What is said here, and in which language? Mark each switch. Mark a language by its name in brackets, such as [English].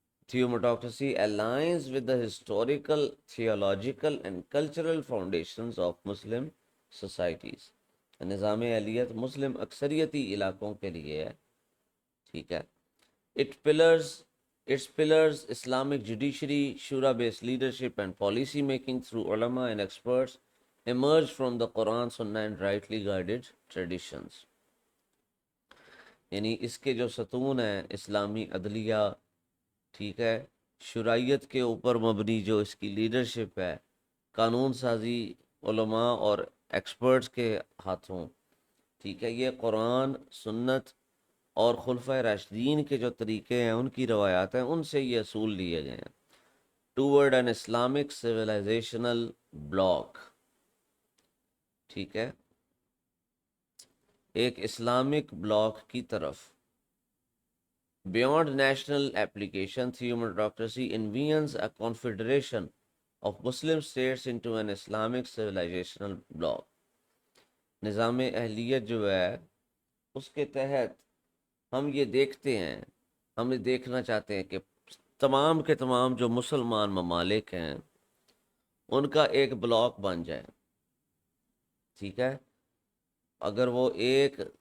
[English] Theometocracy aligns with the historical, theological and cultural foundations of Muslim societies. [Urdu] نظام اہلیت مسلم اکثریتی علاقوں کے لیے ہے، ٹھیک ہے. [English] Its pillars Islamic judiciary, shura-based leadership and policy making through ulama and experts emerged from the Quran, Sunnah and rightly guided traditions. [Urdu] یعنی اس کے جو ستون ہیں، اسلامی عدلیہ، ٹھیک ہے، شرائعت کے اوپر مبنی جو اس کی لیڈرشپ ہے، قانون سازی علماء اور ایکسپرٹس کے ہاتھوں، ٹھیک ہے. یہ قرآن، سنت اور خلفۂ راشدین کے جو طریقے ہیں، ان کی روایات ہیں، ان سے یہ اصول لیے گئے ہیں. [English] toward an Islamic civilizational bloc, [Urdu] ٹھیک ہے، ایک اسلامک بلاک کی طرف. [English] Beyond national application theometocracy envisions a confederation of Muslim states into an Islamic civilizational bloc. [Urdu] نظام اہلیت جو ہے اس کے تحت ہم یہ دیکھتے ہیں، ہم یہ دیکھنا چاہتے ہیں کہ تمام کے تمام جو مسلمان ممالک ہیں ان کا ایک بلاک بن جائے، ٹھیک ہے. اگر وہ ایک